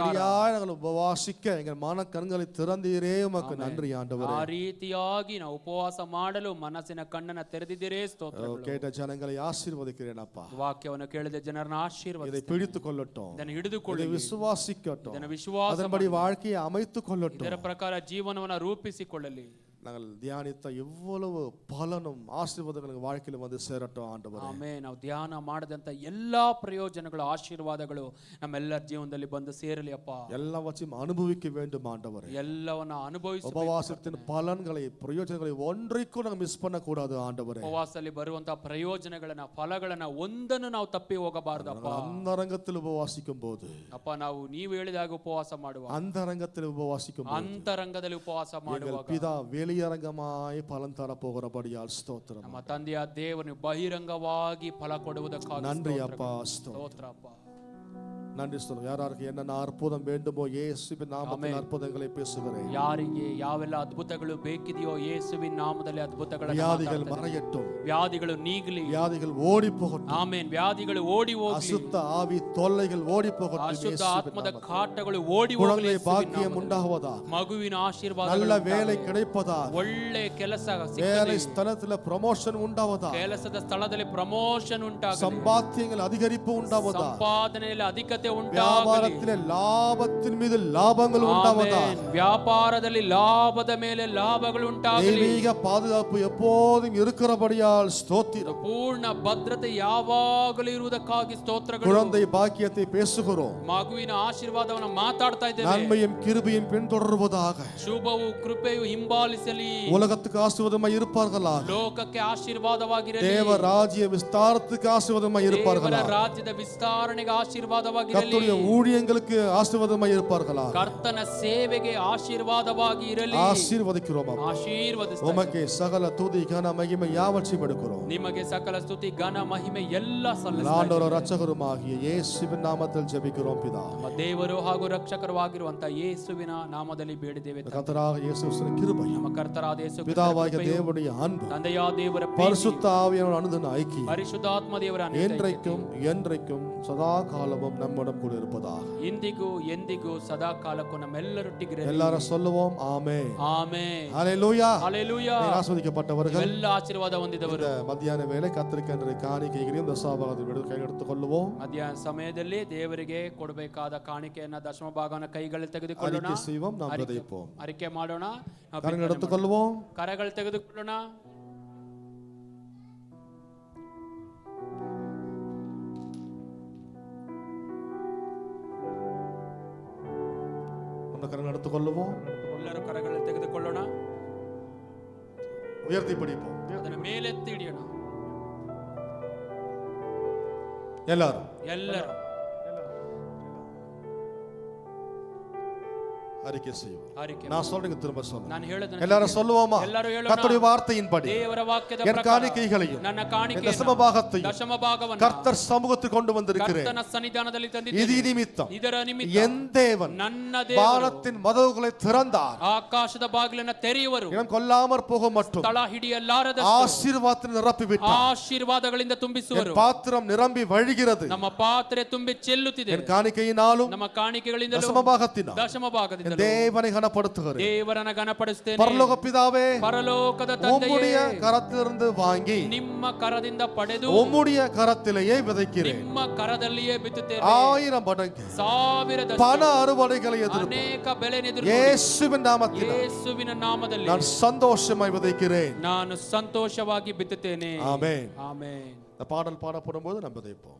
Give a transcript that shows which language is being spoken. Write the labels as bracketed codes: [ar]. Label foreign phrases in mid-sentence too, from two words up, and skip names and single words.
[ta] அப்படியாய் நாங்கள் உபவாசிக்க எங்கள் மன கண்களை திறந்தீரே உமக்கு நன்றி ஆண்டவரே. [kn] ಆ ರೀತಿಯಾಗಿ ನಾವು ಉಪವಾಸ ಮಾಡಲು ಮನಸ್ಸಿನ ಕಣ್ಣನ್ನು ತೆರೆದಿದ್ದೀರೇ ಸ್ತೋತ್ರಗಳು. [ta] கேட்ட ஜனங்களை ஆசீர்வதிக்கிறேன் அப்பா. [kn] ವಾಕ್ಯವನ್ನು ಕೇಳಿದ ಜನರನ್ನ [ta] இதை [kn] ಆಶೀರ್ವದಿಸಿ, [ta] பிடித்துக் கொள்ளட்டும், [kn] ಇದನ್ನು ಹಿಡಿದುಕೊಳ್ಳಿ, [ta] இதை விசுவாசிக்கட்டும், [kn] ಇದನ್ನು ವಿಶ್ವಾಸ [ta] அதன்படி வாழ்க்கையை அமைத்துக் கொள்ளட்டும். [kn] ಇದರ ಪ್ರಕಾರ ಜೀವನವನ್ನು ರೂಪಿಸಿಕೊಳ್ಳಲಿ. [ta] நாங்கள் தியானித்த எவ்வளவு பலனும் ஆசீர்வாதங்கள் வாழ்க்கையில் வந்து சேரட்டும் ஆண்டவரே. [kn] ಆಮೆನ್. ನಾವು ಧ್ಯಾನ ಮಾಡದಂತ ಎಲ್ಲಾ ಪ್ರಯೋಜನಗಳು ಆಶೀರ್ವಾದಗಳು ನಮ್ಮೆಲ್ಲರ ಜೀವನದಲ್ಲಿ ಬಂದು ಸೇರಲಿ ಅಪ್ಪ. [ta] எல்லாவற்றையும் அனுபவிக்க வேண்டும் ஆண்டவரே. [kn] ಎಲ್ಲವನ್ನ ಅನುಭವಿಸಿ, [ta] உபவாசத்தின் பலன்களை பிரயோஜனங்களை ஒன்றைக்கும் நாங்கள் மிஸ் பண்ண கூடாது ஆண்டவரே. [kn] ಉಪವಾಸದಲ್ಲಿ ಬರುವಂತಹ ಪ್ರಯೋಜನಗಳನ್ನ ಫಲಗಳನ್ನ ಒಂದನ್ನು ನಾವು ತಪ್ಪಿ ಹೋಗಬಾರದಪ್ಪ. [ta] அந்தரங்கத்தில் உபவாசிக்கும் போது, [kn] ಅಪ್ಪ ನಾವು ನೀವು ಹೇಳಿದಾಗ ಉಪವಾಸ ಮಾಡುವ, [ta] அந்தரங்கத்தில் உபவாசிக்கும் போது [kn] ಅಂತರಂಗದಲ್ಲಿ ಉಪವಾಸ ಮಾಡುವಾಗ [ta] பிதா வெளியரங்கமாய் பலன் தர போகிறபடியால் ஸ்தோத்திரம். [kn] ನಮ್ಮ ತಂದೆಯ ದೇವರು ಬಹಿರಂಗವಾಗಿ ಫಲ ಕೊಡುವುದಕ್ಕಾಗಿ [ta] நன்றி அப்பா, [kn] ಸ್ತೋತ್ರ ಅಪ್ಪ. [ta] நன்றி சொல்லுங்க. யாராருக்கு என்னென்ன அற்புதம் வேண்டுமோ இயேசுவின் நாமத்தில் அற்புதங்களை பேசுகிறேன். [kn] ಯಾರಿಗೆ ಯಾವೆಲ್ಲ ಅದ್ಭುತಗಳು ಬೇಕಿದೆಯೋ ಯೇಸುವಿನ ನಾಮದಲ್ಲಿ ಅದ್ಭುತಗಳನ್ನು [ta] வியாதிகள் மறையட்டும், [kn] ವ್ಯಾಧಿಗಳು ನೀಗಲಿ, [ta] வியாதிகள் ஓடி போகட்டும், [kn] ಆಮೆನ್. ವ್ಯಾಧಿಗಳು ಓಡಿ ಹೋಗಲಿ, [ta] அசுத்த ஆவி தொல்லைகள் ஓடி போகட்டும், [kn] ಅಶುದ್ಧ ಆತ್ಮದ ಕಾಟಗಳು ಓಡಿ ಹೋಗಲಿ, [ta] குழந்தை பாக்கியம் உண்டாவதாக, [kn] ಮಗುವಿನ ಆಶೀರ್ವಾದ, [ta] நல்ல வேலை கிடைப்பதாக, [kn] ಒಳ್ಳೆ ಕೆಲಸ [ta] வேலை [kn] ಸಿಕ್ಕಲಿ, [ta] ஸ்தலத்தில் ப்ரமோஷன் உண்டாவதாக, [kn] ಕೆಲಸದ ಸ್ಥಳದಲ್ಲಿ ಪ್ರಮೋಷನ್ ಉಂಟಾಗಲಿ, [ta] சம்பாத்தியங்கள் அதிகரிப்பு உண்டாவதாக, [kn] ಸಂಪಾದನೆಯಲ್ಲಿ ಅಧಿಕತೆ ಉಂಟಾಗಲಿ, [ta] வியாபாரத்திலே லாபத்தின் மீது லாபங்கள் உண்டாவதாக, [kn] ವ್ಯಾಪಾರದಲ್ಲಿ ಲಾಭದ ಮೇಲೆ ಲಾಭಗಳು ಉಂಟಾಗಲಿ, [ta] தெய்வீக பாதுகாப்பு எப்போதும் இருக்கிறபடியால் ஸ்தோத்திரம். [kn] ಪೂರ್ಣ ಭದ್ರತೆ ಯಾವಾಗಲೂ ಇರುವುದಕ್ಕಾಗಿ ಸ್ತೋತ್ರಗಳು. [ta] குழந்தை பாக்கியத்தை பேசுகிறோம், [kn] ಮಗುವಿನ ಆಶೀರ್ವಾದವನ್ನು ಮಾತಾಡ್ತಾ ಇದ್ದೇವೆ. [ta] நன்மையும் கிருபையும் பின்தொடர்வதாக, [kn] ಶುಭವು ಕೃಪೆಯು ಹಿಂಬಾಲಿಸಲಿ, [ta] உலகத்துக்கு ஆசீர்வாதமாய் இருப்பார்களாக, [kn] ಲೋಕಕ್ಕೆ ಆಶೀರ್ವಾದವಾಗಿರಲಿ, [ta] தேவ ராஜ்ய விஸ்தாரத்துக்கு ஆசீர்வாதமாய் [kn] ದೇವರ [ta] இருப்பார்களாக, [kn] ರಾಜ್ಯದ ವಿಸ್ತರಣೆಗೆ ಆಶೀರ್ವಾದವಾಗಿರಲಿ, [ta] கர்த்தருடைய ஊழியங்களுக்கு ஆசீர்வாதமாய் இருப்பார்களாக. [kn] ಕರ್ತನ ಸೇವೆಗೆ ಆಶೀರ್ವಾದವಾಗಿ ಇರಲಿ. [ta] ஆசீர்வதிக்கிறோம் அப்பா. [kn] ಆಶೀರ್ವದಿಸ್ತಾ [ta] உமக்கு சகல துதி கன மகிமை யாவற்றையும் எடுக்கிறோம். [kn] ನಿಮಗೆ ಸಕಲ ಸ್ತುತಿ ಘನ ಮಹಿಮೆ ಎಲ್ಲ ಸಲ್ಲಿಸ್ತಾ [ta] ஆண்டவரும் இரட்சகருமாகிய இயேசுவின் நாமத்தில் ஜெபிக்கிறோம் பிதா. [kn] ನಮ್ಮ ದೇವರು ಹಾಗೂ ರಕ್ಷಕರುವಾಗಿರುವಂತ ಯೇಸುವಿನ ನಾಮದಲ್ಲಿ ಬೇಡಿದ್ದೇವೆ. [ta] கர்த்தராக இயேசு கிறிஸ்துவின் கிருபை, [kn] ನಮ್ಮ ಕರ್ತರಾದ ಯೇಸು ಕ್ರಿಸ್ತನ [ta] பிதாவாகிய [kn] ಕೃಪೆಯು, [ta] தேவனுடைய அன்பு, [kn] ತಂದೆಯಾದ ದೇವರ ಪ್ರೀತಿ, [ta] பரிசுத்த ஆவியானவருடைய அனுதின ஐக்கியம் [kn] ಪರಿಶುದ್ಧಾತ್ಮ ದೇವರ ಅನ್ಯೋನ್ಯ [ta] என்றைக்கும் என்றைக்கும் சதா காலமும் நம்முடன் கூட இருப்பதாக. [kn] ಇಂದಿಗೂ ಎಂದಿಗೂ ಸದಾ ಕಾಲಕ್ಕೂ ನಮ್ಮೆಲ್ಲರೊಟ್ಟಿಗಿರಲಿ. [ta] எல்லாரும் சொல்லுவோம் ஆமென். [kn] ಆಮೆನ್. [ta] ஹalleluya. [kn] ಹಲ್ಲೆಲೂಯಾ. [ta] ஆசீர்வதிக்கப்பட்டவர்கள் [kn] ಎಲ್ಲ ಆಶೀರ್ವಾದ ಹೊಂದಿದವರು [ta] இந்த மத்தியான வேளை கர்த்தருக்கென்று காணிக்கைகளையும் தசமபாகத்தையும் கை எடுத்துக் கொள்ளுவோம். [kn] ಮಧ್ಯಾಹ್ನ ಸಮಯದಲ್ಲಿ ದೇವರಿಗೆ ಕೊಡಬೇಕಾದ ಕಾಣಿಕೆಯನ್ನ ದಶಮ ಭಾಗನ ಕೈಗಳಲ್ಲಿ ತೆಗೆದುಕೊಳ್ಳೋಣ, [ta] அறிக்கை செய்வோம், நாம் விதைப்போம். [kn] ಅರಿಕೆ ಮಾಡೋಣ, ನಾವು [ta] கரங்கள் [kn] ಬಿತ್ತನೆ [ta] எடுத்துக் கொள்வோம். [kn] ಮಾಡೋಣ. ಕರಗಳು ತೆಗೆದುಕೊಳ್ಳೋಣ. [ta] அந்த கரங்கள் எடுத்துக் கொள்ளுவோம். [kn] ಎಲ್ಲರೂ ಕರಗಳು ತೆಗೆದುಕೊಳ್ಳೋಣ, [ta] உயர்த்தி பிடிப்போம். [kn] ಅದನ್ನು ಮೇಲೆತ್ತಿ ಹಿಡಿಯೋಣ. [ta] எல்லாரும் [kn] ಎಲ್ಲರೂ [ta] அறிக்கை செய்வோம். அறிக்கை நான் சொல்றேங்க, திரும்ப சொல்லுங்க. [kn] ನಾನು ಹೇಳೋದನ್ನ [ta] எல்லாரும் சொல்லுவோமா? [kn] ಎಲ್ಲರೂ ಹೇಳೋಣ. [ta] கர்த்தருடைய வார்த்தையின்படி [kn] ದೇವರ ವಾಕ್ಯದ [ta] என் [kn] ಪ್ರಕಾರ [ta] காணிக்கைகளையும் [kn] ನನ್ನ ಕಾಣಿಕೆಯನ್ನು [ta] தசம பாகத்தையும் [kn] ದಶಮ ಭಾಗವನ್ನು [ta] கர்த்தர் சமூகத்துக்கு கொண்டு வந்திருக்கிறேன். [kn] ಕರ್ತನ ಸನ್ನಿಧಾನದಲ್ಲಿ [ta] இது [kn] ತಂದಿದ್ದೇನೆ. [ta] நிமித்தம் [kn] ಇದರ ನಿಮಿತ್ತ [ta] என் தேவன் [kn] ನನ್ನ ದೇವರು [ta] வானத்தின் மதகுகளை திறந்தார். [kn] ಆಕಾಶದ ಬಾಗಿಲನ್ನು ತೆರೆಯುವರು. [ta] இனம் கொல்லாமற் போக மட்டும் [kn] ಸ್ಥಳ ಹಿಡಿಯಲಾರದ [ta] ஆசீர்வாதத்தை நிரப்பி விட்டார். [kn] ಆಶೀರ್ವಾದಗಳಿಂದ ತುಂಬಿಸುವರು. [ta] என் பாத்திரம் நிரம்பி வழிகிறது. [kn] ನಮ್ಮ ಪಾತ್ರೆ ತುಂಬಿ ಚೆಲ್ಲುತ್ತಿದೆ. [ta] என் காணிக்கையினாலும் [kn] ನಮ್ಮ ಕಾಣಿಕೆಗಳಿಂದಲೂ [ta] தசம பாகத்தினாலும் [kn] ದಶಮ ಭಾಗದಿಂದಲೂ [ta] தேவனை கனப்படுத்துகிறேன். [kn] ದೇವರನ್ನ ಘನಪಡಿಸುತ್ತೇನೆ. [ta] பரலோக பிதாவே, [kn] ಪರಲೋಕದ [ta] உம்முடைய [kn] ತಂದೆಯೇ, [ta] கரத்திலிருந்து வாங்கி [kn] ನಿಮ್ಮ ಕರದಿಂದ ಪಡೆದು [ta] உம்முடைய கரத்திலேயே விதைக்கிறேன். [kn] ನಿಮ್ಮ ಕರದಲ್ಲಿಯೇ ಬಿತ್ತುತ್ತೇನೆ. [ta] 1000 மடங்கு 1000 பண அறுவடைகளை எதிர்ப்பு [kn] ಅನೇಕ ಬೆಲೆ [ta] இயேசுவின் நாமத்தில் [kn] ಯೇಸುವಿನ ನಾಮದಲ್ಲಿ [ta] நான் சந்தோஷமாய் விதைக்கிறேன். [kn] ನಾನು ಸಂತೋಷವಾಗಿ ಬಿತ್ತುತ್ತೇನೆ. [ta] ஆமென். [kn] ಆಮೆನ್. [ta] இந்த பாடல் பாடப்படும் போது நம்ம விதைப்போம்.